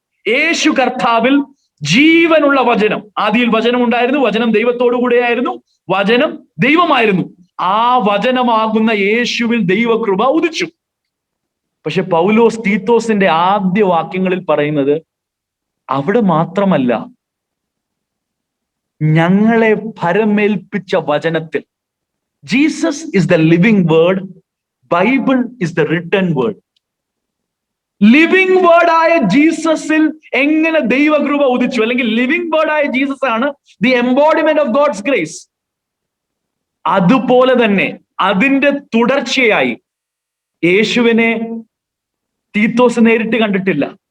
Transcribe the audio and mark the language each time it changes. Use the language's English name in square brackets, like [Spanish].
[Malayalam] യേശു കർത്താവിൽ ജീവനുള്ള വചനം, ആദിയിൽ വചനം ഉണ്ടായിരുന്നു, വചനം ദൈവത്തോടു കൂടെയായിരുന്നു, വചനം ദൈവമായിരുന്നു. ആ വചനമാകുന്ന യേശുവിൽ ദൈവകൃപ ഉദിച്ചു. പക്ഷെ പൗലോസ് തീത്തോസിന്റെ ആദ്യ വാക്യങ്ങളിൽ പറയുന്നത്, അവിടെ മാത്രമല്ല, ഞങ്ങളെ ഭരമേൽപ്പിച്ച വചനത്തിൽ. [English] Jesus is the living word. Bible is the written word. [Malayalam] Living word ആയ ജീസസിൽ എങ്ങനെ ദൈവകൃപ ഉദിച്ചു, അല്ലെങ്കിൽ ലിവിംഗ് വേർഡ് ആയ ജീസസ് ആണ് [English] The embodiment of God's grace. [Malayalam] അതുപോലെ തന്നെ അതിന്റെ തുടർച്ചയായി യേശുവിനെ തീത്തോസ് നേരിട്ട് കണ്ടിട്ടില്ല.